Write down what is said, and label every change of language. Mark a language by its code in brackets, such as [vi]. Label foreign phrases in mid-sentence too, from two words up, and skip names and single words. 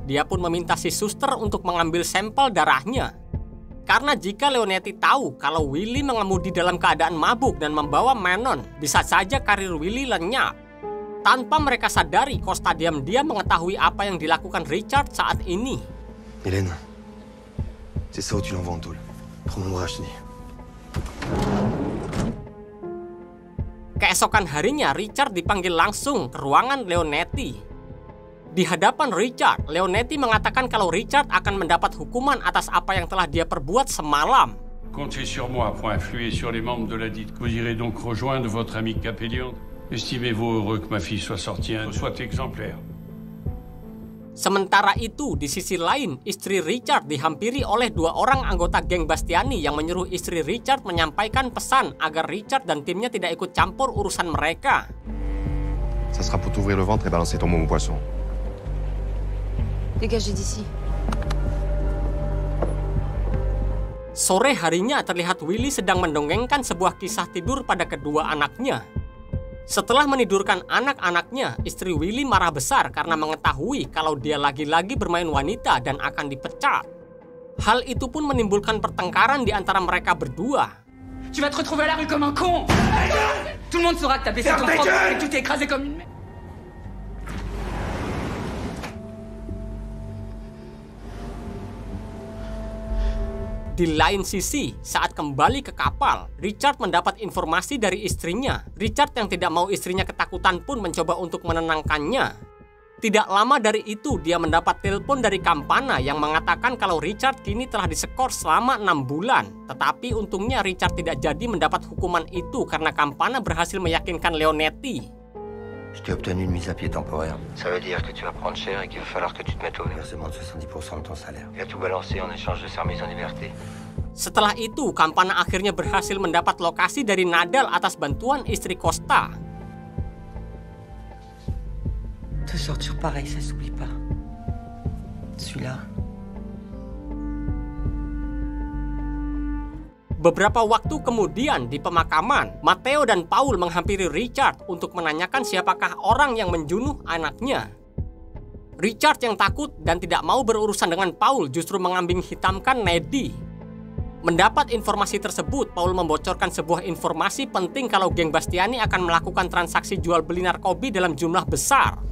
[id] Dia pun meminta si suster untuk mengambil sampel darahnya. Karena jika Leonetti tahu kalau Willy mengemudi dalam keadaan mabuk dan membawa Manon, bisa saja karir Willy lenyap. Tanpa mereka sadari, Costa diam-diam mengetahui apa yang dilakukan Richard saat ini. [fr] Hélène, c'est ça où tu l'envoies en tôle. Prends mon bras, je te dis. [id] Keesokan harinya, Richard dipanggil langsung ke ruangan Leonetti. Di hadapan Richard, Leonetti mengatakan kalau Richard akan mendapat hukuman atas apa yang telah dia perbuat semalam. [fr] Comptez sur moi pour influer sur les membres de la dite. Vous irez donc rejoindre votre ami Capellion. Estimez-vous heureux que ma fille soit sortie, soit exemplaire. [id] Sementara itu, di sisi lain, istri Richard dihampiri oleh dua orang anggota geng Bastiani yang menyuruh istri Richard menyampaikan pesan agar Richard dan timnya tidak ikut campur urusan mereka. [fr] Ça sera pour t'ouvrir le ventre et balancer ton môme au poisson. Dégagez d'ici. [id] Sore harinya terlihat Willy sedang mendongengkan sebuah kisah tidur pada kedua anaknya. Setelah menidurkan anak-anaknya, istri Willy marah besar karena mengetahui kalau dia lagi-lagi bermain wanita dan akan dipecat. Hal itu pun menimbulkan pertengkaran di antara mereka berdua. [fr] Tu vas te retrouver à la rue comme un con. Tout le monde saura que t'as baissé ton propre et que tu t'es écrasé comme une merde. [id] Di lain sisi, saat kembali ke kapal, Richard mendapat informasi dari istrinya. Richard yang tidak mau istrinya ketakutan pun mencoba untuk menenangkannya. Tidak lama dari itu, dia mendapat telepon dari Campana yang mengatakan kalau Richard kini telah disekor selama 6 bulan. Tetapi untungnya Richard tidak jadi mendapat hukuman itu karena Campana berhasil meyakinkan Leonetti. [fr] Je t'ai obtenu une mise à pied temporaire. Ça veut dire que tu vas prendre cher et qu'il va falloir que tu te mettes au versement de 70% de ton salaire. Et à tout balancer en échange de sa remise en liberté. [id] Setelah itu, Campana akhirnya berhasil mendapat lokasi dari Nadal atas bantuan istri Costa. [fr] Deux sorties pareilles, ça s'oublie pas. Celui-là. [id] Beberapa waktu kemudian di pemakaman, Matteo dan Paul menghampiri Richard untuk menanyakan siapakah orang yang menjunuh anaknya. Richard yang takut dan tidak mau berurusan dengan Paul justru mengambing hitamkan Neddy. Mendapat informasi tersebut, Paul membocorkan sebuah informasi penting kalau geng Bastiani akan melakukan transaksi jual beli narkoba dalam jumlah besar.